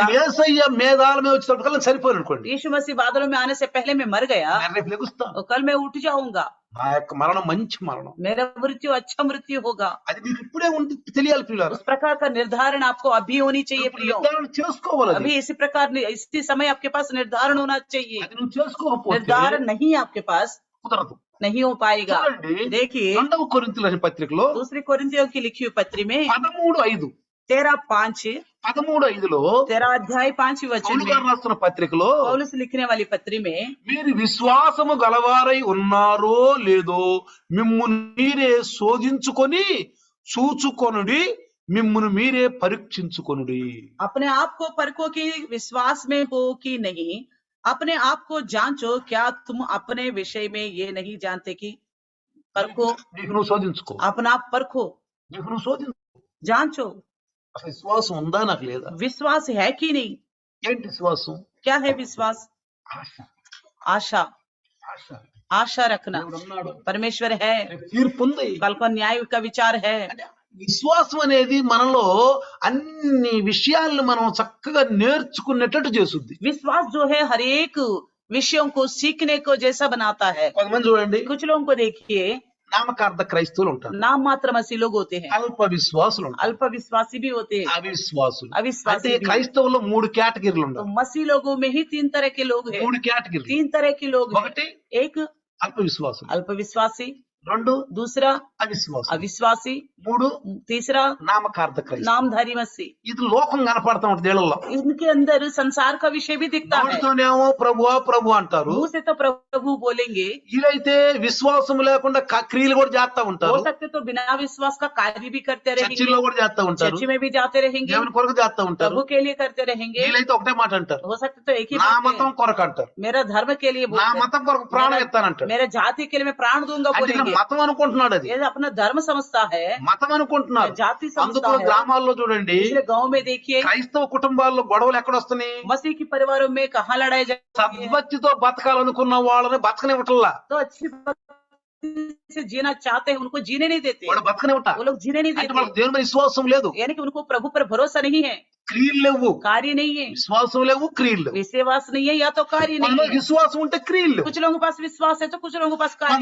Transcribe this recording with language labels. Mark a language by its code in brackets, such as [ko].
[te] ఒకవేళ యేసయ్య మేఘాల మీద వచ్చేటప్పటికల్లా చనిపోయాను అనుకోండి, [hi] यीशु मसीह बादलों में आने से पहले मैं मर गया, [te] నేను రేపు లెగుస్తాను. [hi] और कल मैं उठ जाऊंगा। [te] నా యొక్క మరణం మంచి మరణం. [hi] मेरा मृत्यु अच्छा मृत्यु होगा। [te] అది మీకు ఇప్పుడే ఉండి తెలియాలి ప్రియులారా. [hi] उस प्रकार का निर्धारण आपको अभी होनी चाहिए [te] ఇప్పుడు [hi] प्रियो। [te] నిర్ధారణ చేసుకోవాలి. అది. [hi] अभी इसी प्रकार इसी समय आपके पास निर्धारण होना चाहिए। [te] అది నువ్వు చేసుకోకపోతే [hi] निर्धारण नहीं है आपके पास, [te] కుదరదు. [hi] नहीं हो पाएगा। [te] చూడండి, [hi] देखिए [te] 2వ కొరింథీయుల పత్రికలో [hi] दूसरी कोरिन्थियों की लिखी हुई पत्री में 13:5 13:5 13 अध्याय 5 वचन [te] పౌలు గారు [hi] में [te] రాస్తున్న పత్రికలో [hi] पौलुस लिखने वाली पत्री में [te] మీరు విశ్వాసము గలవారై ఉన్నారో లేదో మిమ్మును మీరే శోధించుకొని చూచుకొనుడి, మిమ్మును మీరే పరీక్షించుకొనుడి. [hi] अपने आप को परखो कि विश्वास में हो कि नहीं, अपने आप को जांचो, क्या तुम अपने विषय में ये नहीं जानते कि परखो। [te] నీకు నువ్వు శోధించుకో, [hi] अपना आप परखो, [te] నీకు నువ్వు శోధించుకో. [hi] जांचो, [te] అసలు విశ్వాసం ఉందా నాకు లేదా? [hi] विश्वास है कि नहीं। [te] ఏంటి విశ్వాసం? [hi] क्या है विश्वास? [te] ఆశ. [hi] आशा, [te] ఆశ. [hi] आशा रखना। [te] దేవుడు ఉన్నాడు, [hi] परमेश्वर है, [te] రేపు తీర్పు ఉంది. [hi] कल को न्याय का विचार है। [te] అంటే విశ్వాసం అనేది మనలో అన్ని విషయాలను మనం చక్కగా నేర్చుకునేటట్టు చేస్తుంది. [hi] विश्वास जो है हर एक विषयों को सीखने को जैसा बनाता है। [te] కొంతమంది చూడండి, [hi] कुछ लोगों को देखिए [te] నామకార్థ క్రైస్తవులు ఉంటారు, [hi] नाम मात्र मसीह लोग होते हैं, [te] అల్ప విశ్వాసులు ఉంటారు, [hi] अल्प विश्वासी भी होते हैं, [te] అవిశ్వాసులు. అంటే [hi] अविश्वासी भी। [te] క్రైస్తవుల్లో 3 కేటగిరీలు [hi] तो [te] ఉంటారు. [hi] मसीह लोगों में ही 3 तरह के लोग हैं, [te] 3 కేటగిరీలు. [hi] 3 तरह के लोग हैं। [te] ఒకటి [hi] एक [te] అల్ప విశ్వాసులు, [hi] अल्प विश्वासी, [te] రెండు [hi] दूसरा [te] అవిశ్వాసం, [hi] अविश्वासी, [te] మూడు [hi] तीसरा [te] నామకార్థ క్రైస్తవ. [hi] नामधारी मसीह। [te] ఇది లోకం కనపడతా ఉంటుంది వీళ్ళల్లో. [hi] इनके अंदर संसार का विषय भी दिखता है। [te] నోటితోనేమో ప్రభువా ప్రభు అంటారు, [hi] मुंह से तो प्रभु बोलेंगे, [te] వీళ్ళైతే విశ్వాసం లేకుండా క్రియలు కూడా చేస్తా [hi] हो [te] ఉంటారు, [hi] सकते तो बिना विश्वास का कार्य भी करते रहेंगे, [te] చర్చిల్లో కూడా చేస్తా ఉంటారు, [hi] चर्च में भी जाते रहेंगे, [te] దేవుని కొరకు చేస్తా ఉంటారు. [hi] प्रभु के लिए करते रहेंगे। [te] వీళ్ళైతే ఒకటే మాట అంటారు, [hi] हो सकते तो एक ही [te] నా [hi] बात [te] మతం [hi] है, [te] కొరకు అంటారు, [hi] मेरा धर्म के लिए [te] నా [hi] बोलते हैं, [te] మతం కొరకు ప్రాణం ఇస్తానంటాడు. [hi] मेरे जाति के लिए मैं प्राण दूंगा [te] అంటే ఈయన [hi] बोलेंगे। [te] మతం అనుకుంటున్నాడు, అది [hi] ये अपना धर्म समझता है, [te] మతం అనుకుంటున్నారు. [hi] जाति [te] అందుకు [hi] समझता है। [te] గ్రామాల్లో చూడండి, [hi] इसलिए गांव में देखिए [te] క్రైస్తవ కుటుంబాల్లో గొడవలు ఎక్కడొస్తున్నాయి? [hi] मसीह की परिवारों में कहाँ लड़ाई जाती है। [te] సద్భక్తితో బతకాలనుకున్న వాళ్ళని బతకనివ్వటల్లా, [hi] तो अच्छी भक्ति से जीना चाहते हैं उनको जीने नहीं देते, [te] వాళ్ళు బతకనివ్వట. [hi] वो लोग जीने नहीं [te] అంటే [hi] देते, [te] వాళ్ళకి దేవుని మీద విశ్వాసం లేదు, [hi] यानी कि उनको प्रभु पर भरोसा नहीं है, [te] క్రియలు లేవు. [hi] कार्य नहीं है, [te] విశ్వాసం లేవు, క్రియలు లేవు. [hi] विश्वास नहीं है या तो कार्य नहीं [te] కొంతమందికి [hi] है। [te] విశ్వాసం ఉంటే క్రియలు లేవు, [hi] कुछ लोगों के पास विश्वास है तो कुछ लोगों के पास कार्य नहीं